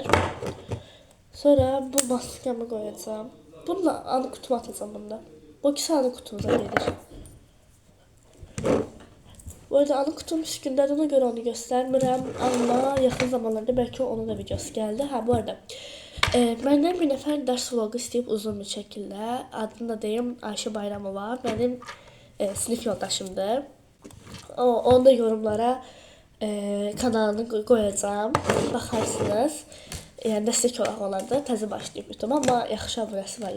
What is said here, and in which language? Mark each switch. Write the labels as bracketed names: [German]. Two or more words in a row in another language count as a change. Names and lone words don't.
[Turkish] Sonra bu maskamı koyacağım. Bununla anı kutuma atacağım bunda. Bu ikisi anı kutumuza gelir. Bu arada anı kutum üstündə ona göre onu göstermirəm. Ama yakın zamanlarda belki onun da videosu geldi. [Azerbaijani] Bu arada məndən bir nəfər dərs vlogu istəyib uzun bir şəkildə. Adını da deyim, Ayşə Bayramova. Mənim sinif yoldaşımdır. [Turkish] Onu da yorumlara kanalını koyacağım. [Azerbaijani] Baxarsınız. Yəni dəstək olaq onlarda. Təzə başlayıb YouTube, amma yaxşı abunəsi var.